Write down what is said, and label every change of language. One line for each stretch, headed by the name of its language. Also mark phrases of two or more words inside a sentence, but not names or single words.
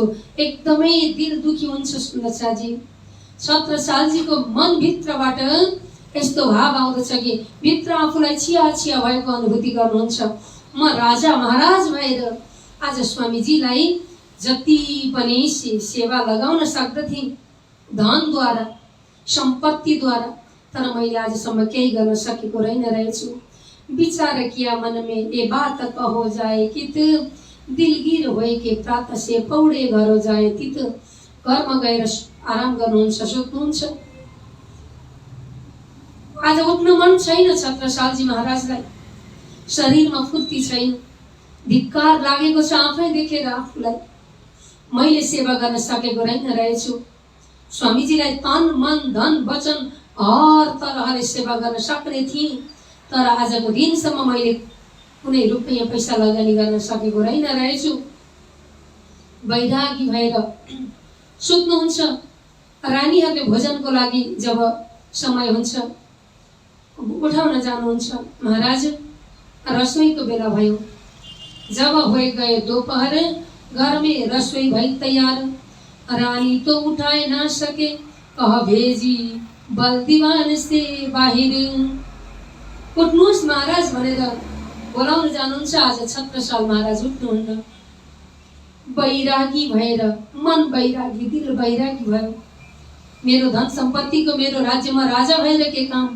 Nepali: एकदमै दिल दुखी हुन्छ सुन्दर साथी। छत्रसालजीको मन भित्रबाट यस्तो भाव आउँदछ कि भित्र आफूलाई छिया छिया भएको अनुभूति गर्नुहुन्छ। म राजा महाराज भएर आज स्वामीजीलाई जति पनि सेवा लगाउन सक्दथे धनद्वारा, सम्पत्तिद्वारा, तर मैले आजसम्म केही गर्न सकेको रहेछु।
Hindi: विचार किया मन में ये बात कहो जाए कित दिलगिर होए के प्रात से पौडे घर जाए तित
Nepali: घरमा गएर आराम गर्नुहुन्छ सुत्नुहुन्छ। आज उठ्न मन छैन छत्रसालजी महाराजलाई, शरीरमा फुर्ती छैन, धिक्कार लागेको छ आफै देखेर आफूलाई। मैले सेवा गर्न सकेको रहेछु, स्वामीजीलाई तन मन धन वचन हर तरहले सेवा गर्न सक्ने थिएँ, तर आजको दिनसम्म मैले कुनै रुपैयाँ पैसा लगानी गर्न सकेको रहेछु। वैरागी भएर सुत्नुहुन्छ। रानीहरूले भोजनको लागि जब समय हुन्छ उठाउन जानुहुन्छ, महाराज रसोईको बेला भयो।
Hindi: जब हुए गए दोपहर, घर में रसोई भई तैयार। रानी तो उठाए ना सके, कह भेजी बल दीवान से बाहिर।
Nepali: उठ्नुहोस् महाराज भनेर बोलाउन जानुहुन्छ। आज छत्रसाल महाराज उठ्नुहुन्न। वैरागी भएर, मन वैरागी, दिल वैरागी भयो। मेरो धन सम्पत्तिको, मेरो राज्यमा राजा भएर के काम?